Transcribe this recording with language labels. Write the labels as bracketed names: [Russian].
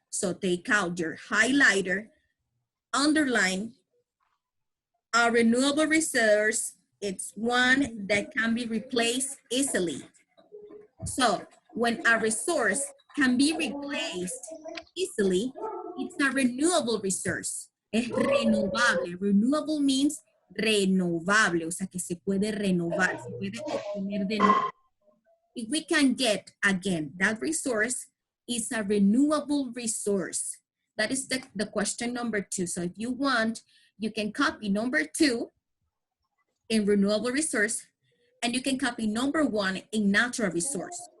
[English] So take out your highlighter, underline a renewable resource. It's one that can be replaced easily. So when a resource can be replaced easily, it's a renewable resource. [Spanish] Es renovable. [English] Renewable means [Spanish] renovable, o sea que se puede renovar, se puede obtener de nuevo. [English] If we can get, again, that resource is a renewable resource. That is the question number 2. So if you want, you can copy number 2 in renewable resource, and you can copy number 1 in natural resource.